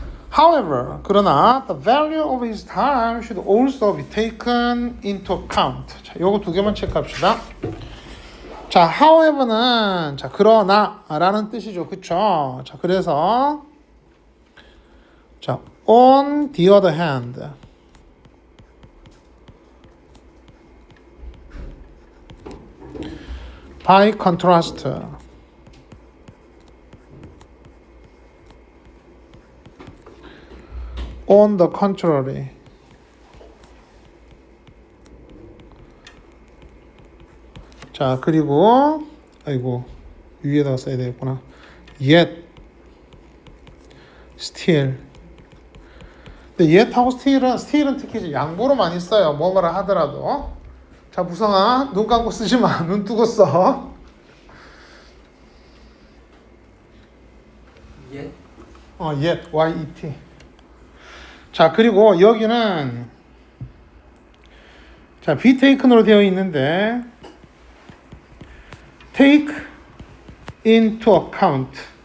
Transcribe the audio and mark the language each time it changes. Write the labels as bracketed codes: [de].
[en] However, [ko] 그러나 [en] the value of his time should also be taken into account. [ko] 자, 요거 두 개만 체크합시다. 자, however는 자, 그러나라는 뜻이죠. 그쵸? 자, 그래서 자, [en] on the other hand. by contrast. on the contrary. [ko] 자, 그리고 아이고 위에다가 써야 되겠구나. [en] yet, still. [ko] 근데 yet하고 still은 특히 이제 양보로 많이 써요. 뭐뭐라 하더라도. 자, 부성아, 눈 감고 쓰지 마. 눈 뜨고 써. [en] yet [ko] yet, y-e-t. 자, 그리고 여기는 [en] 자, be taken으로 [ko] 되어 있는데 [en] take into account.